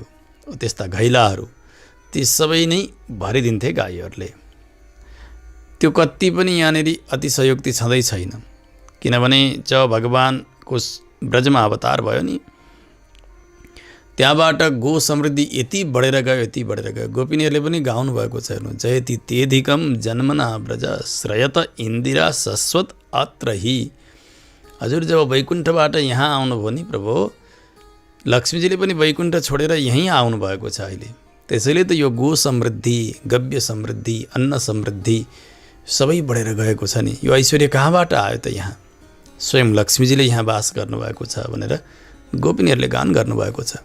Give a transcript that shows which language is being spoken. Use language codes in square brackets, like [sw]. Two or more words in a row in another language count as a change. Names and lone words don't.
[ne] त्यस्ता घैलाहरू ती सबै नै भरिदिन्थे गाईहरूले। त्यो कति पनि यहाँनिर अतिशयोक्ति छँदै छैन। किनभने जब भगवानको ब्रजमा अवतार भयो नि, त्यहाँबाट गो समृद्धि यति बढेर गयो, यति बढेर गयो। गोपिनीहरूले पनि गाउनु भएको छ हेर्नु, [sa] जयति तेधिकम जन्मना ब्रज श्रयत इन्दिरा शश्वत अत्र हि। [ne] हजुर जब वैकुण्ठबाट यहाँ आउनुभयो नि प्रभु, लक्ष्मीजीले पनि वैकुण्ठ छोडेर यहीँ आउनुभएको छ अहिले। त्यसैले त यो गो समृद्धि, गव्य समृद्धि, अन्न समृद्धि सबै बढेर गएको छ नि। यो ऐश्वर्य कहाँबाट आयो त? यहाँ स्वयं लक्ष्मीजीले यहाँ वास गर्नुभएको छ भनेर गोपिनीहरूले गान गर्नुभएको छ।